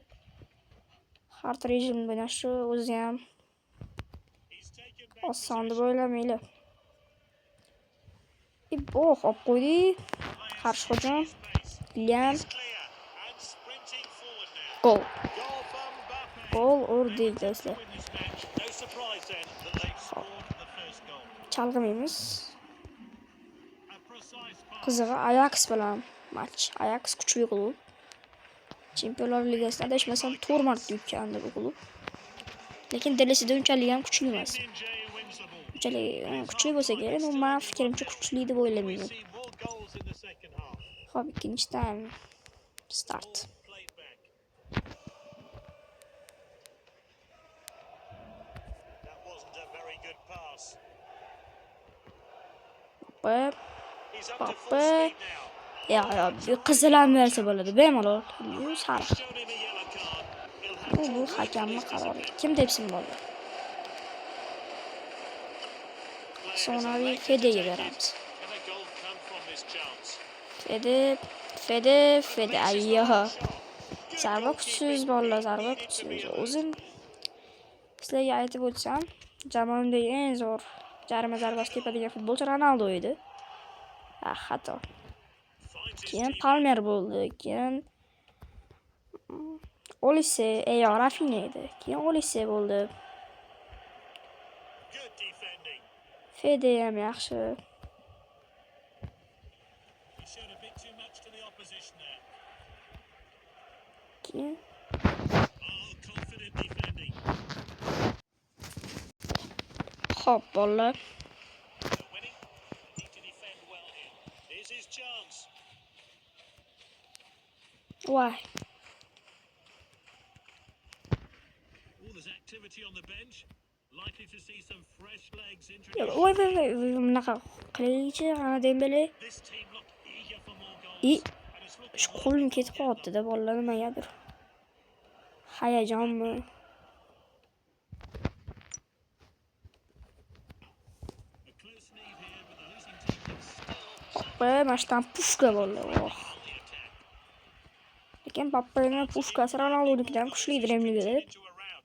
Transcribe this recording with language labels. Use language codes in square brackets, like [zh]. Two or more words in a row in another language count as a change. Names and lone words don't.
[uz] Hard rejim o'ynashi o'zi ham oson deb o'ylamanglar. Olib qo'ydik. Qarshi hujum. Liam. Gol. Gol urdik do'stlar. [en] Win this match. No surprise then that they've scored the first goal. [uz] Chalg'iymiz. [en] A precise pass. [uz] Qizig'i Ajax bilan match. Ajax kuchli klub. Chempionlar Ligasida adashmasam 4 marta yutgandi bu klub. Lekin delisida unchalik ham kuchli emas. [en] Minje wins the ball. [uz] Unchalik kuchli bo'lsa kerak, u men fikrimcha kuchli deb [en] We [uz] o'ylamayman. [en] see more goals in the second half. [uz] Xo'p, ikkinchi [en] time start. Played back. That wasn't a very good pass. Bop. He's up to full Papa. speed now. [uz] Ya, bir qizil ham bersa bo'ladi, bemalol. Bu sariq. [en] Showed him a yellow card. He'll have [uz] Bu [en] to [uz] hakamning qarori. Kim depsin bo'ldi? Sonaviy Fede'ga beramiz. [en] Can a goal come from this chance? Fede. Ayyo. [uz] Zarba kuchsiz bolalar, zarba kuchsiz. O'zim sizlarga aytib o'tsam, jamoamdagi eng zo'r jarima zarbasi tepadigan futbolchi Ronaldo edi. Xato. Keyin Palmer bo'ldi, keyin Olise, Rafinha edi. Keyin Olise bo'ldi. [en] Good defending. [uz] Fede ham yaxshi. [en] He showed a bit too much to the opposition there. [uz] Keyin [en] Oh, confident defending. [uz] Xo'p, bolalar. [en] They're winning. Need to defend well here. Here's his chance. [uz] Voy. [en] Oh, there's activity on the bench. Likely to see some fresh legs [uz] Voy, [en] introduced. [uz] bunaqa qilaychi, ana Dembele. [en] This team look eager for more goals. I And it's looking [uz] shu qo'lim ketib qoldi-da, bolalar nimagadir. Hayajonmi? [en] a close lead here, but the losing team can still [uz] Mashtan pushka bo'ldi. [en] on the attack. [uz] Lekin Bappani pushkasi Ronaldo'nikidan kuchli Dremligada. [en] Into a rout.